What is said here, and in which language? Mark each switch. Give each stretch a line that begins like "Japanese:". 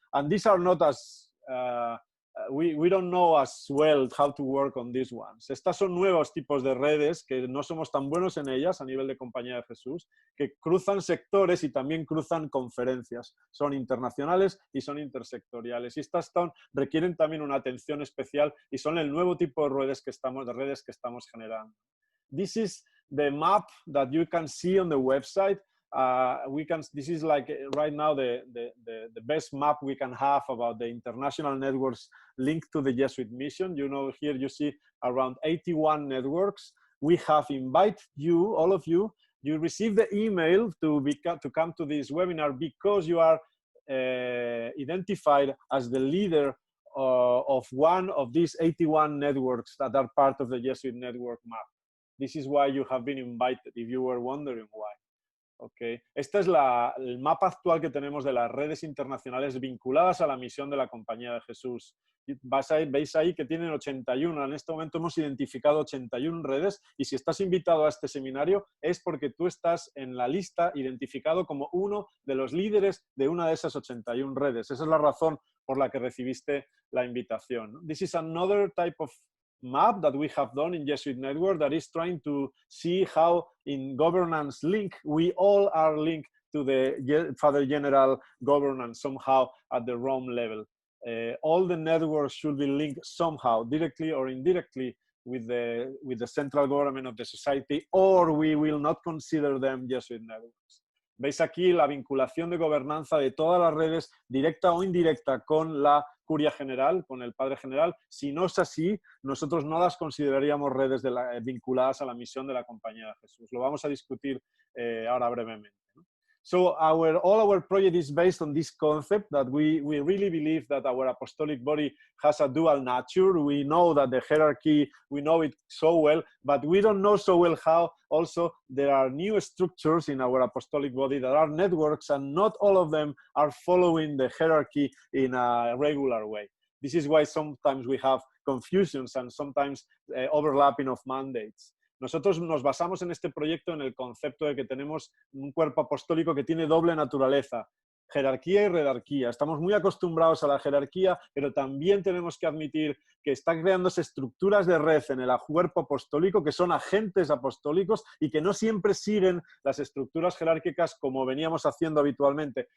English: And these are not as, we don't know as well how to work on these ones.
Spanish: Estas son nuevos tipos de redes que no somos tan buenos en ellas a nivel de Compañía de Jesús, que cruzan sectores y también cruzan conferencias. Son internacionales y son intersectoriales. Y estas requieren también una atención especial y son el nuevo tipo de redes que estamos generando.
English: This is the map that you can see on the website. This is like right now the best map we can have about the international networks linked to the Jesuit mission. You know, here you see around 81 networks. We have invited you, all of you. You received the email to come to this webinar because you are identified as the leader of one of these 81 networks that are part of the Jesuit Network map. This is why you have been invited, if you were wondering why. Okay.
Spanish: Este es el mapa actual que tenemos de las redes internacionales vinculadas a la misión de la Compañía de Jesús. Veis ahí que tienen 81. En este momento hemos identificado 81 redes, y si estás invitado a este seminario es porque tú estás en la lista identificado como uno de los líderes de una de esas 81 redes. Esa es la razón por la que recibiste la invitación.
English: This is another type of map that we have done in Jesuit.Network that is trying to see how in governance link we all are linked to the Father General governance somehow at the Rome level. All the networks should be linked somehow, directly or indirectly, with the central government of the society, or we will not consider them Jesuit networks.
Spanish: Veis aquí la vinculación de gobernanza de todas las redes, directa o indirecta, con la curia general, con el padre general. Si no es así, nosotros no las consideraríamos redes vinculadas a la misión de la Compañía de Jesús. Lo vamos a discutir ahora brevemente, ¿no?
English: So all our project is based on this concept that we really believe that our apostolic body has a dual nature. We know that the hierarchy, we know it so well, but we don't know so well how also there are new structures in our apostolic body that are networks, and not all of them are following the hierarchy in a regular way. This is why sometimes we have confusions and sometimes overlapping of mandates.
Spanish: Nosotros nos basamos en este proyecto en el concepto de que tenemos un cuerpo apostólico que tiene doble naturaleza, jerarquía y redarquía. Estamos muy acostumbrados a la jerarquía, pero también tenemos que admitir que están creándose estructuras de red en el cuerpo apostólico que son agentes apostólicos y que no siempre siguen las estructuras jerárquicas como veníamos haciendo habitualmente.